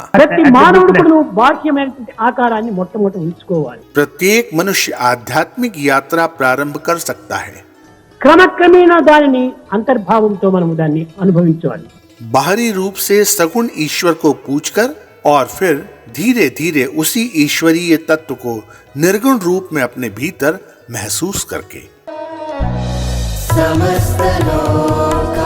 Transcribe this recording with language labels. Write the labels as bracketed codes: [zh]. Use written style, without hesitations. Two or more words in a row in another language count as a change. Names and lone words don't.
[te] ప్రతి మానవుడు కూడా బాహ్యమైనటువంటి ఆకారాన్ని మొట్టమొదట ఉంచుకోవాలి. [hi] प्रत्येक मनुष्य आध्यात्मिक यात्रा प्रारंभ कर सकता है। [te] క్రమక్రమేణా దానిని అంతర్భావంతో మనము దాన్ని అనుభవించాలి. [hi] बाहरी रूप से सगुण ईश्वर को पूजकर और फिर धीरे धीरे उसी ईश्वरीय तत्व को निर्गुण रूप में अपने भीतर महसूस करके। समस्त लोक